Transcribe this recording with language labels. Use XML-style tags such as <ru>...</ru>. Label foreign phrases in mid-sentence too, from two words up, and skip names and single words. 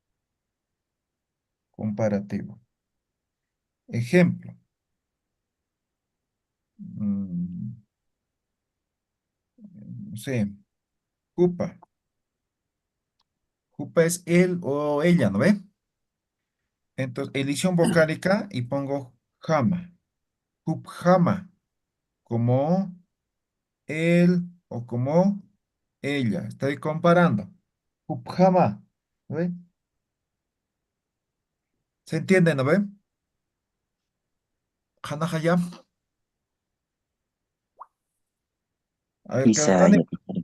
<es>Comparativo. Ejemplo. mm, no sé,</es> <ay>Jupa.</ay> <es>Jupa es él o ella, ¿no ve? Entonces, edición vocálica y pongo jama.</es> <ay>Jup jama,</ay> <es>como él o como ella. Estoy comparando.</es> <ay>Jup jama,</ay> <es>¿no ve? ¿Se entiende, no ve?</es> <ay>Jana jayam.</ay> <es>A ver, Quizá</es> <ay>Karatani,</ay> <es>ya teacher.</es>